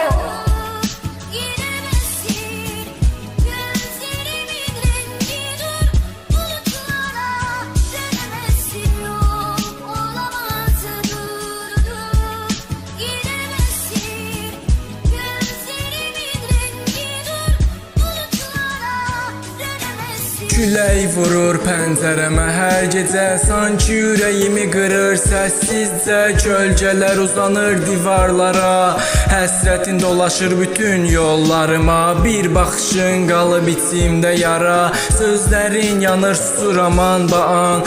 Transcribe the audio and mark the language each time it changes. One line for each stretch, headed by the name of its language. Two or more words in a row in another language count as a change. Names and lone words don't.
Turkish: Giremezsin gözlerimin rengi dur bulutlara dönemezsin yok olamaz dur giremezsin gözlerimin rengi dur bulutlara dönemezsin.
Azerbaijani: Külək vurur pəncərəmə hər gecə, sanki ürəyimi qırır səssizcə. Kölgələr uzanır divarlara, həsrətin dolaşır bütün yollarıma. Bir baxışın qalıb içimdə yara, sözlərin yanır susur aman baan.